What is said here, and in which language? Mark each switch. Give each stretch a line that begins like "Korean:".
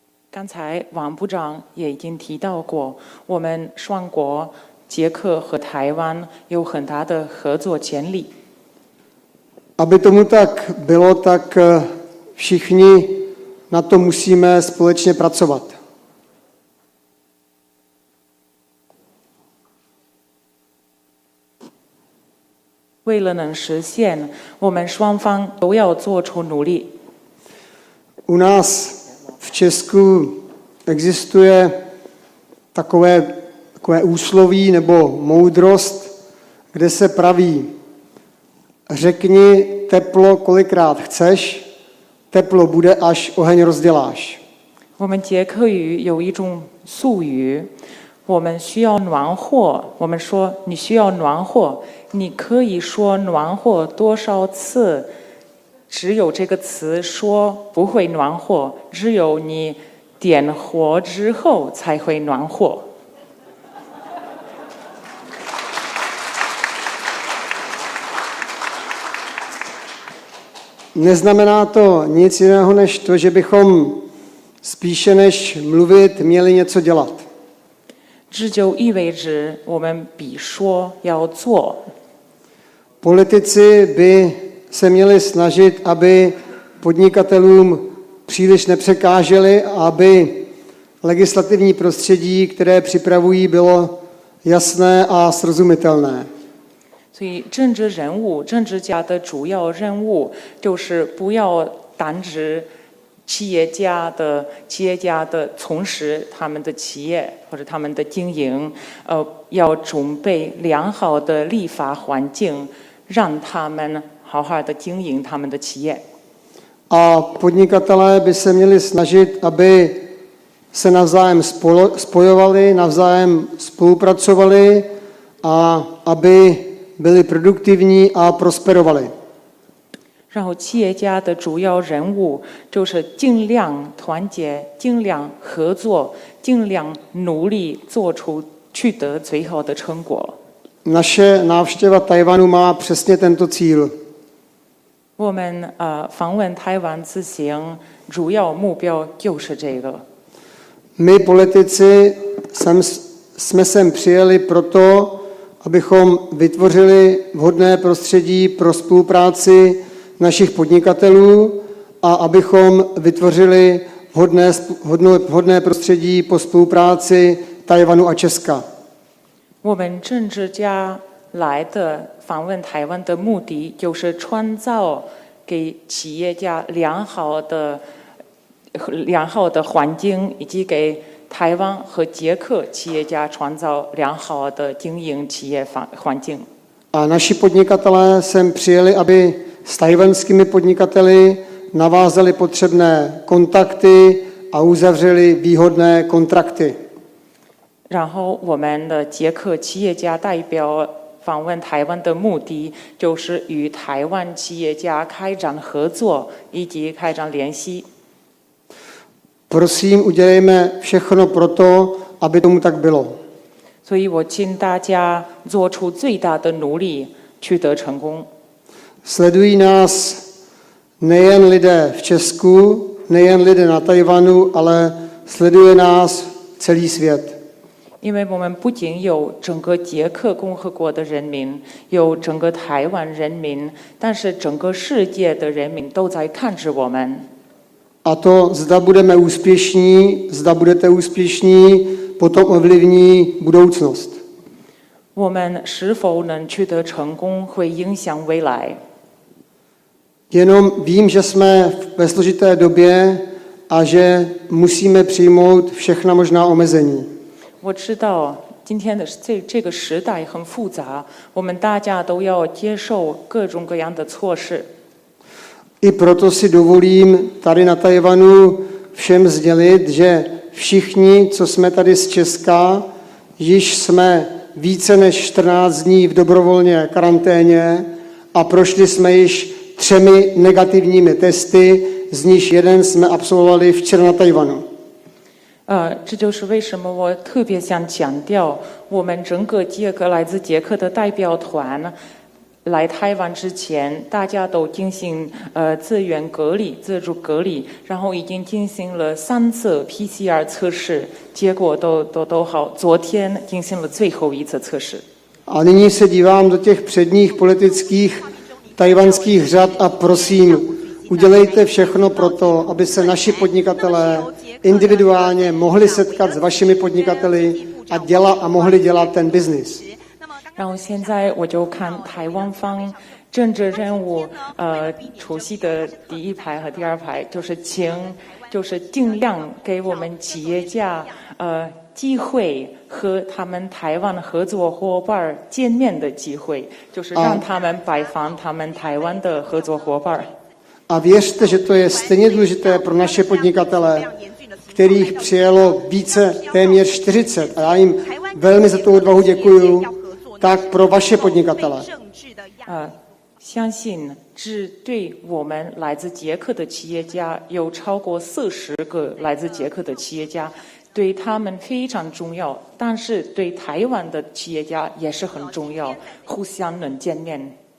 Chinese: 刚才王部长也已经提到过，我们双国捷克和台湾有很大的合作潜力。
Czech: Aby tomu tak bylo, tak všichni na to musíme společně pracovat.
Chinese: 为了能实现，我们双方都要做出努力。
Czech: U nás v Česku existuje takové úsloví nebo moudrost, kde se praví: řekni teplo, kolikrát chceš, teplo bude, až oheň rozděláš.
Chinese: 我们捷克语有一种俗语，我们需要暖和。我们说你需要暖和，你可以说暖和多少次？只有这个词说不会暖和，只有你点火之后才会暖和。
Czech: Neznamená to nic jiného než to, že bychom spíše než mluvit měli něco dělat.
Chinese: 这就意味着我们比说要做。
Czech: Politici by se měli snažit, aby podnikatelům příliš nepřekáželi a aby legislativní prostředí, které připravují, bylo jasné a srozumitelné.
Chinese: 所以，政治人物、政治家的主要任务就是不要单指企业家的从事他们的企业或者他们的经营，要准备良好的立法环境，让他们好好的经营他们的企业。
Czech: A podnikatelé by se měli snažit, aby se navzájem spojovali, navzájem spolupracovali a aby byli produktivní a prosperovali.
Chinese: 然后，企业家的主要任务就是尽量团结、尽量合作、尽量努力取得最好的成果。
Czech: Naše návštěva Tajvanu má přesně tento cíl.
Chinese: 我们访问台湾之行，主要目标就是这个。
Czech: My politici jsme sem přijeli proto, abychom vytvořili vhodné prostředí pro spolupráci našich podnikatelů a abychom vytvořili vhodné prostředí po spolupráci Tajvanu a Česka.
Chinese: 我们政治家来的访问台湾的目的，就是创造给企业家良好的环境，以及给台湾和捷克企业家创造良好的经营企业环境。
Czech: A naši podnikatelé sem přijeli, aby s tajvanskými podnikateli navázali potřebné kontakty a uzavřeli výhodné kontrakty.
Chinese: 然后我们的捷克企业家代表访问台湾的目的，就是与台湾企业家开展合作以及开展联系。
Czech: Prosím, udělejme všechno pro to, aby tomu tak bylo.
Chinese: 所以我请大家做出最大的努力，取得成功。
Czech: Sledují nás nejen lidé v Česku, nejen lidé na Tajvanu, ale sleduje nás celý svět.
Chinese: 因为我们不仅有整个捷克共和国的人民，有整个台湾人民，但是整个世界的人民都在看着我们。
Czech: A to, zda budeme úspěšní, zda budete úspěšní, potom ovlivní budoucnost.
Chinese: 我们是否能取得成功，会影响未来。
Czech: Jenom vím, že jsme ve složité době a že musíme přijmout všechna možná omezení.
Chinese: 我知道今天的这个时代很复杂，我们大家都要接受各种各样的措施。
Czech: I proto si dovolím tady na Tajvanu všem sdělit, že všichni, co jsme tady z Česka, již jsme více než 14 dní v dobrovolné karanténě a prošli jsme již 3 negativními testy, z nich jeden jsme absolvovali včera na Tajvanu.
Chinese: 这就是为什么我特别想强调，我们整个来自捷克的代表团来台湾之前，大家都进行自主隔离，然后已经进行了3次 PCR 测试，结果都好。昨天进行了最后一次测试。
Czech: A nyní se dívám do těch předních politických tajvanských řad a prosím, udělejte všechno pro to, aby se naši podnikatelé individuálně mohli setkat s vašimi podnikateli a mohli dělat ten biznis.
Chinese: 然后现在我就看台湾方政治人物出席的第一排和第二排，就是尽量给我们企业家机会和他们台湾合作伙伴见面的机会，就是让他们拜访他们台湾的合作伙伴。
Czech: A věřte, že to je stejně důležité pro naše podnikatele, kterých přijelo téměř 40. A já jim velmi za tu odvahu děkuju, tak pro vaše podnikatele.
Chinese: 相信对我们来自捷克的企业家有超过40个来自捷克的企业家，对他们非常重要，但是对台湾的企业家也是很重要，互相能见面。